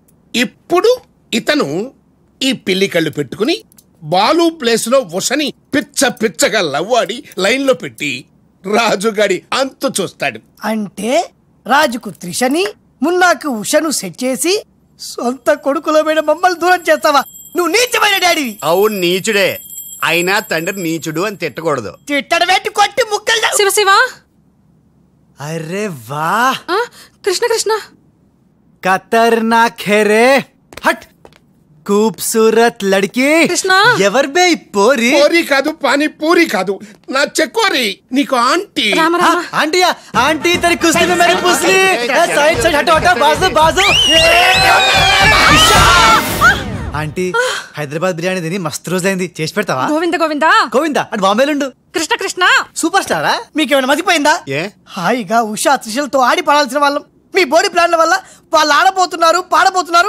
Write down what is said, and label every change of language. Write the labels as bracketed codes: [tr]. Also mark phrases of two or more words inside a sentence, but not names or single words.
[te] ఇప్పుడు ఇతను ఈ పిల్లి కళ్ళు పెట్టుకుని బాలు ప్లేస్ లో ఉషని పిచ్చ పిచ్చగా లవ్వాడి లైన్ లో పెట్టి రాజుగాడి అంతు చూస్తాడు. అంటే రాజుకు త్రిషని, మున్నాకు ఉషను సెట్ చేసి సొంత కొడుకులమైన మమ్మల్ని దూరం చేస్తావా? నువ్వు నీచమైన డాడీవి. అవును, నీచుడే. అయినా తండ్రి నీచుడు అని తిట్టకూడదు. తిట్టడం పెట్టి కొట్టి ముక్కలు. శివ శివ. [hi] अरे वाह, कृष्ण कृष्ण खतरनाक है रे. हट, खूबसूरत लड़की. कृष्ण [te] ఎవర్ బే పోరి? పోరి కాదు, పానీ పూరి కాదు, నా చెక్కోరి. నీకు ఆంటీ. ఆంటీయా? [hi] ఆంటీ तेरी कुश्ती में मेरी पुसली. साइड साइड हटो हटो, बाजू बाजू. [te] ఆంటీ, హైదరాబాద్ బిర్యానీ తిని మస్తు రోజైంది, చేసి పెడతావా? గోవింద గోవింద గోవింద అటు బాంబేలుండు. కృష్ణ కృష్ణ సూపర్ స్టారా? మీకేమైనా మతిపోయిందా? హాయిగా ఉషా త్రిషలతో ఆడి పడాల్సిన వాళ్ళం. మీ బోడీ ప్లాన్ల వల్ల వాళ్ళు ఆడబోతున్నారు, పాడబోతున్నారు.